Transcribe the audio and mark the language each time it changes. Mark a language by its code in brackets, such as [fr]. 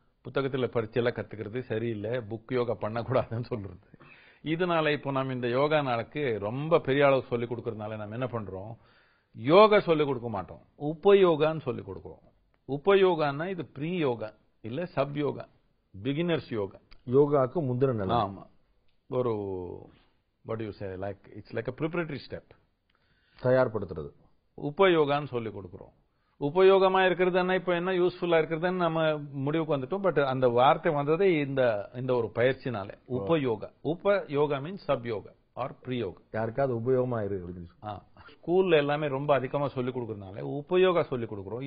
[ta] புத்தகத்துல பரிச்சையெல்லாம் கத்துக்கிறது சரியில்லை, புக் யோகா பண்ணக்கூடாதுன்னு சொல்றது. இதனால இப்போ நம்ம இந்த யோகா நாளுக்கு ரொம்ப பெரிய அளவு சொல்லிக் கொடுக்கறதுனால நம்ம என்ன பண்றோம், யோகா சொல்லிக் கொடுக்க மாட்டோம், உபயோகான்னு சொல்லிக் கொடுக்கிறோம். உபயோகான்னா இது ப்ரீ யோகா இல்ல சப் யோகா, பிகினர்ஸ் யோகா. யோகாக்கு முந்தின நிலை. ஆமா, ஒரு [en] what do you say, like it's like a preparatory step. [ta] தயார்படுத்துறது. உபயோகான்னு சொல்லிக் கொடுக்கிறோம். உபயோகமா இருக்கிறதுன்னா இப்ப என்ன யூஸ்ஃபுல்லா இருக்கிறதுன்னு நம்ம முடிவுக்கு வந்துட்டோம். பட் அந்த வார்த்தை வந்ததே இந்த ஒரு பயிற்சினால. உபயோகா. உபயோகா means sub yoga R pre yoga. யாருக்காவது உபயோகமா இருக்கு. ஸ்கூல்ல எல்லாமே ரொம்ப அதிகமா சொல்லிக் கொடுக்கறதுனால உபயோகா சொல்லிக் கொடுக்கிறோம்.